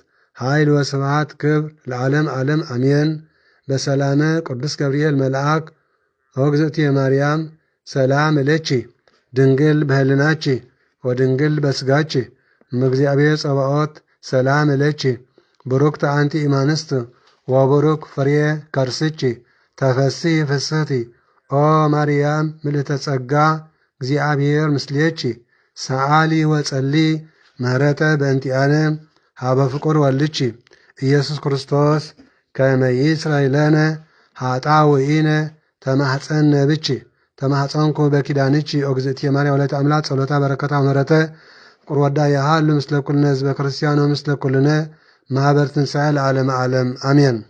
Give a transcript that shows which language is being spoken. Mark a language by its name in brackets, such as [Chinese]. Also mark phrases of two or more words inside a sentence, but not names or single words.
[Geez] ኃይል ወስብሐት ክብር ለዓለም ዓለም አሜን። በሰላመ ቅዱስ ገብርኤል መልአክ ወእግዝእትየ ማርያም ሰላም እለቺ ድንግል በህልናቺ ወድንግል በስጋቺ እምእግዚአብሔር ጸባኦት ሰላም እለቺ ብሩክተ አንቲ ኢማንስት ወቡሩክ ፍሬ ከርስቺ ተፈሥሒ ፍስሕቲ ኦ ማርያም ምልዕተ ጸጋ እግዚአብሔር ምስሌቺ ሰአሊ ወጸሊ ምህረተ በእንቲአነ ሃበ ፍቁር ወልድቺ ኢየሱስ ክርስቶስ ከመ ይስረይ ለነ ኃጣውኢነ ተማኅፀነ ብቺ ተማኅፀንኩ በኪዳንቺ እግዝእትየ ማርያም ወላዲተ አምላክ ጸሎታ በረከታ ምህረተ ፍቁር ወዳ ያሃሉ ምስለ ኩልነ ህዝበ ክርስቲያን ወምስለ ኩልነ ማኅበር ትንሣኤ ለዓለመ ዓለም አሜን።